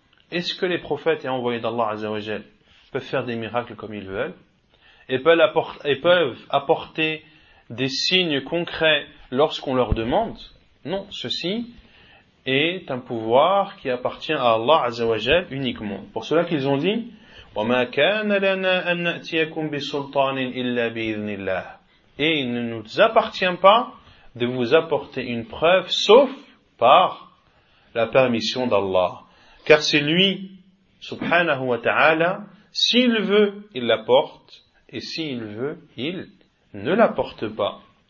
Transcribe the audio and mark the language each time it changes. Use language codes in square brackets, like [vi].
[fr] Est-ce que les prophètes et envoyés d'Allah Azza wa Jal peuvent faire des miracles comme ils veulent et peuvent apporter des signes concrets lorsqu'on leur demande? non, ceci est un pouvoir qui appartient à Allah Azza wa Jal uniquement. Pour cela qu'ils ont dit, [ar] وَمَا كَانَ لَنَا أَن نَأْتِيَكُمْ بِسُلْطَانٍ إِلَّا بِإِذْنِ اللَّهِ. [fr] Et il ne nous appartient pas de vous apporter une preuve sauf par la permission d'Allah. Car c'est lui, subhanahu wa ta'ala, s'il veut, il l'apporte, et s'il veut, il ne l'apporte pas.